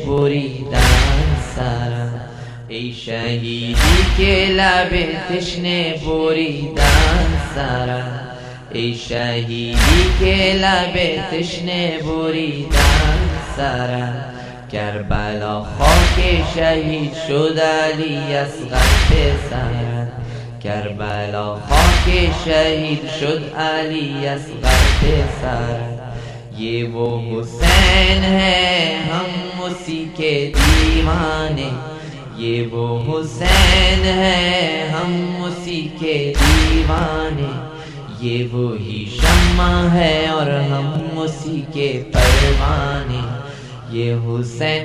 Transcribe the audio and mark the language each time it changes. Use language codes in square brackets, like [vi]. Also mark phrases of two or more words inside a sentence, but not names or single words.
[fa] بریدن سرم، ای شهیدی که لب تشنه بریدن سرم، ای شهیدی که لب تشنه بریدن سرم، کربلا خاک شهید شد علی اصغر پسرم، کربلا خاک شهید شد علی اصغر پسرم، [ur] یہ وہ حسین ہے ہم اسی کے دیوانے، یہ وہ حسین ہے ہم اسی کے دیوانے، یہ وہی شمع ہے اور ہم اسی کے پروانے، یہ حسین